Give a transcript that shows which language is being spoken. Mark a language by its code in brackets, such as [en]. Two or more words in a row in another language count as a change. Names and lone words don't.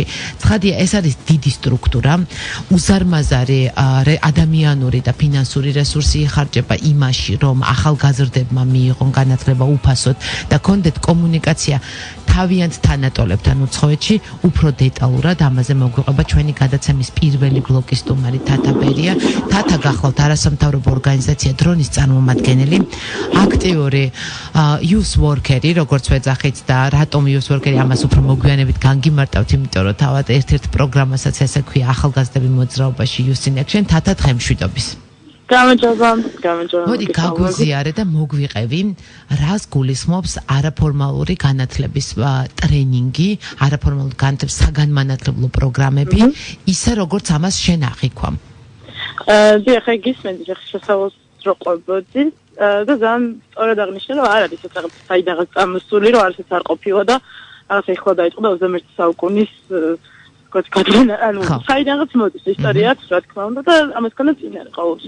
[ka] ცხადია, ეს არის დიდი სტრუქტურა, უზარმაზარი ადამიანური და ფინანსური რესურსი იხარჯება იმაში, რომ ახალგაზრდებმა მიიღონ განათლება უფასოდ და კონდეთ კომუნიკაცია თავიანთ თანატოლებთან უცხოეთში. უფრო დეტალურად ამაზე მოგვიყვება ჩვენი გადაცემის პირველი ბლოკის სტუმარი თათა ბერია. თათა გახლავთ არასამთავრობო ორგანიზაცია დრონის წარმომადგენელი, აქტიური [en] youth worker- [ka] ი, როგორც ვეძახით და რატომ [en] youth worker- [ka] ი, ამას უფრო მოგვიანებით განგიმარტავთ, იმიტომ რომ თავად ერთ-ერთ პროგრამასაც ესე ქვია ახალგაზრდები მოძრაობაში [en] youth in action. [ka] თათა დღემშვიდობის. გამარჯობა. მოდი გაგვიზიარე და მოგვიყევი, რას გულისხმობს არაფორმალური განათლების ტრენინგი, არაფორმალური განათლების საგანმანათლებლო პროგრამები, ისე როგორც ამას შენ აღიქვამ. ხა გისმენთ შესავალს რო ყოფოდი და ძალიან სწორად აღნიშნე, რომ არ არის რაღაც საიდანაც წამოსული, რომ არც არ ყოფილა და რაღაც ეხლა დაიწყო და 21 საუკუნის ანუ საიდანაც მოდის ისტორიაც, რა თქმა უნდა და ამასგანაც წინ არის ყოველთვის.